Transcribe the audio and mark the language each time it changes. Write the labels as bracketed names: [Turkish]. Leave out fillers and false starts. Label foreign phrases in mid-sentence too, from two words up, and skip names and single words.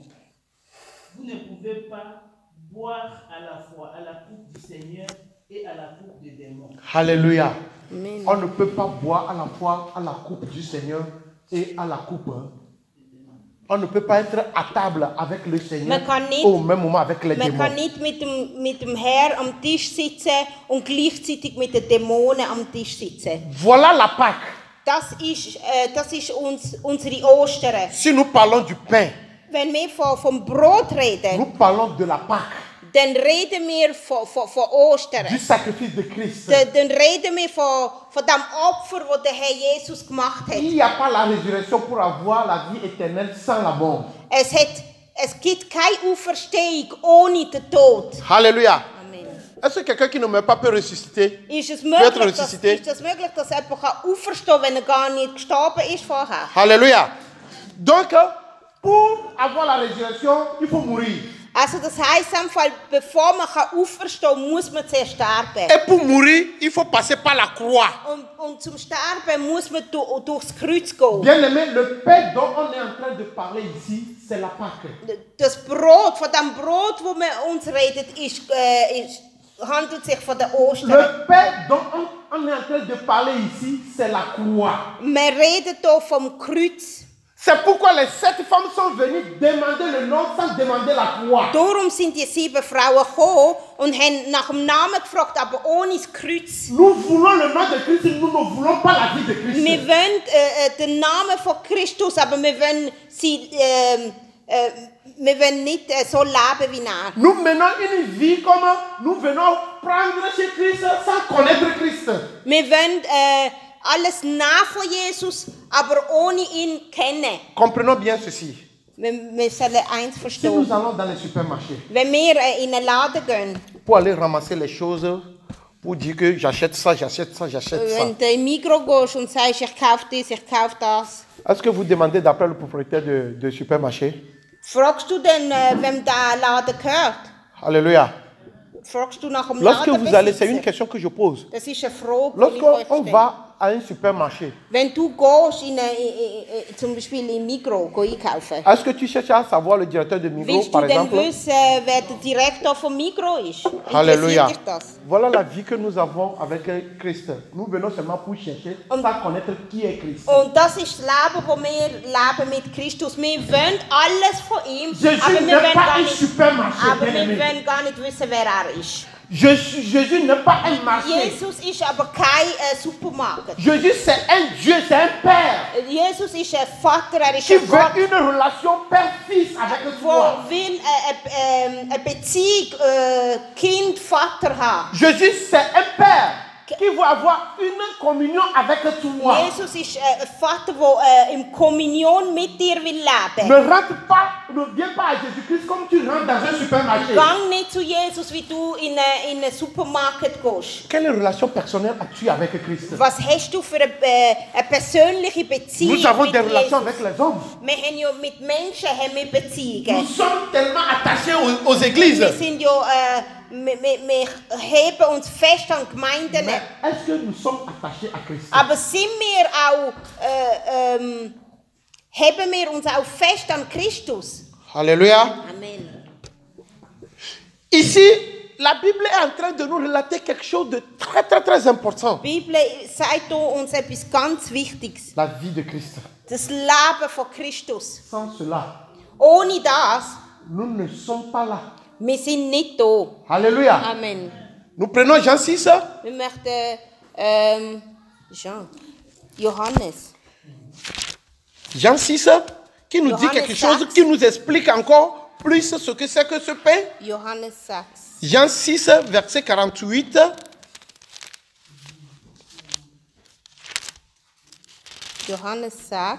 [French] Vous ne pouvez pas boire à la fois à la coupe du Seigneur et à la coupe des démons. Alléluia. Amen. On ne peut pas boire à la fois à la coupe du Seigneur et à la coupe On ne peut pas être à table avec le Seigneur [German] Man kann nicht- [French] au même moment avec les [German] Man [French] démons. [German] kann nicht mit dem Herr am Tisch sitzen und gleichzeitig mit den Dämonen am Tisch sitzen. [French] Voilà la Pâque. [German] Das ist unsere Ostern. [French] Si nous parlons du pain, [German] Wenn wir vom Brot reden, [French] nous parlons de la Pâque, [German] dann reden wir von Ostern. [French] du sacrifice de Christ. [German] Dann reden wir von dem Opfer, das der Herr Jesus gemacht hat. [French] Il n'y a pas la résurrection pour avoir la vie éternelle sans la mort. [German] Es gibt keine Auferstehung ohne den Tod. [French] Alléluia. Amen. Est-ce que quelqu'un qui ne meurt pas peut ressusciter? [German] Ist es [French] Peut être [German] möglich, [French] ressuscité. [German] dass jemand auferstehen kann, wenn er gar nicht gestorben ist vorher? [French] Alléluia. Donc, pour avoir la résurrection, il faut mourir. [German] Also das heisst einfach, bevor man auferstehen kann, muss man zuerst sterben. [French] Et pour mourir, il faut passer par la croix. [German] Und zum Sterben muss man durchs Kreuz gehen. [French] Bien aimé, le pain dont on est en train de parler ici, c'est la Pâque. [German] Das Brot, von dem Brot, wo man uns redet, handelt sich von der Ostern. [French] Le pain dont on est en train de parler ici, c'est la croix. [German] Man redet hier vom Kreuz. [French] C'est pourquoi les 7 femmes sont venues demander le nom sans demander la croix. [German] Darum sind die 7 Frauen gekommen und haben nach dem Namen gefragt, aber ohne das Kreuz. [French] Nous voulons le nom de Christ, nous ne voulons pas la vie de Christ. [German] Wir wollen den Namen von Christus, aber wir wollen nicht so leben wie er. [French] Nous menons une vie comme nous venons prendre chez Christ sans connaître Christ. [German] Wir wollen alles nach von Jesus, aber ohne ihn kennen. [French] Comprenons bien ceci. [German] Wir sollen eins [French] Si [German] verstehen. [French] nous allons dans les supermarchés [German] Wenn wir in einen Laden gehen, [French] pour aller ramasser les choses, pour dire que j'achète ça, j'achète ça, j'achète ça, [German] wenn du in Migros gehst und sagst, ich kaufe dies, ich kaufe das, [French] est-ce que vous demandez d'après le propriétaire de supermarché? [German] fragst du denn, wem der Laden gehört? [French] Alléluia. [German] Fragst du nach dem [French] Lorsque vous allez, c'est une [German] Ladenbesitzer? [French] question que je pose. [German] Das ist eine Frage, die ich euch [French] Lorsqu'on [German] stelle. [French] va à un supermarché, [German] Wenn du gehst, zum Beispiel in Migros einkaufen, [French] est-ce que tu cherches à savoir le directeur de Migros, [German] willst du [French] par [German] denn [French] exemple? [German] wissen, wer der Direktor von Migros ist? [French] Alléluia. [German] Interessiert dich das? [French] Voilà la vie que nous avons avec Christ. Nous venons seulement pour chercher, sans connaître qui est Christ. [German] Und das ist das Leben, das wir leben mit Christus. Wir wollen alles von ihm, [French] Jésus [German] aber wir [French] n'est [German] wollen [French] pas [German] gar [French] un [German] nicht, [French] supermarché, [German] aber [French] bien [German] wir [French] aimé. [German] wollen gar nicht wissen, wer er ist. [French] Jésus n'est pas un marché. [German] Jesus ist aber kein Supermarkt. [French] Jésus, c'est un Dieu, c'est un Père [German] Jesus ist ein Vater, er ist [French] qui [German] ein [French] veut [German] Gott, [French] une relation père-fils avec toi. [German] der will eine Beziehung Kind-Vater haben. [French] Jésus, c'est un Père qui veut avoir une communion avec toi. [German] Jesus ist ein Vater, der in Kommunion mit dir will leben. [French] Ne viens pas à Jésus-Christ comme tu rentres dans un supermarché. [German] Gang nicht zu Jesus, wie du in einen Supermarkt gehst. [French] Quelle relation personnelle as-tu avec Christ? [German] Was hast du für eine persönliche Beziehung [French] Nous avons [German] mit [French] des relations [German] Jesus? [French] avec les hommes. [German] Wir haben ja mit Menschen haben wir Beziehungen. [French] Nous sommes tellement attachés aux églises. [German] Wir sind ja, wir heben uns fest an Gemeinden. [French] Mais est-ce que nous sommes attachés à Christ? [German] Aber sind wir auch, heben wir uns auch fest an Christus? [French] Alléluia. Amen. Ici, la Bible est en train de nous relater quelque chose de très, très, très important. [German] Die Bibel sagt uns etwas ganz Wichtiges. [French] La vie de Christ. [German] Das Leben von Christus. [French] Sans cela, [German] Ohne das, [French] nous ne sommes pas là. [German] wir sind nicht da. [French] Alléluia. Amen. Nous prenons Jean 6. [German] Wir möchten Johannes. [French] Jean 6, qui nous dit [German] Johannes [French] quelque chose, [German] 6. [French] qui nous explique encore plus ce que c'est que ce pain. [German] Johannes 6. [French] Jean 6, verset 48. [German] Johannes 6.